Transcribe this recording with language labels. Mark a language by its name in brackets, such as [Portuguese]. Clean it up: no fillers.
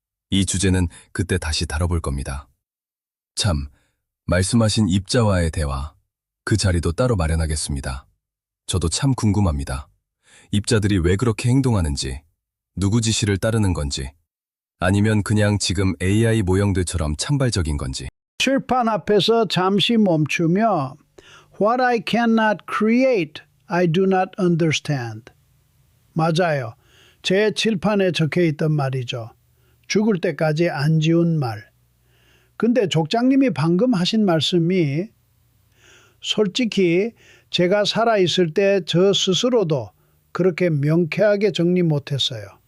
[Korean] 이 주제는 그때 다시 다뤄볼 겁니다. 참, 말씀하신 입자와의 대화, 그 자리도 따로 마련하겠습니다. 저도 참 궁금합니다. 입자들이 왜 그렇게 행동하는지, 누구 지시를 따르는 건지, 아니면 그냥 지금 AI 모형들처럼 찬발적인 건지. [English] 칠판 앞에서 잠시 멈추며 What I cannot create, I do not understand. [Korean] 맞아요. 제 칠판에 적혀있던 말이죠. 죽을 때까지 안 지운 말. 근데 족장님이 방금 하신 말씀이 솔직히 제가 살아있을 때 저 스스로도 그렇게 명쾌하게 정리 못했어요.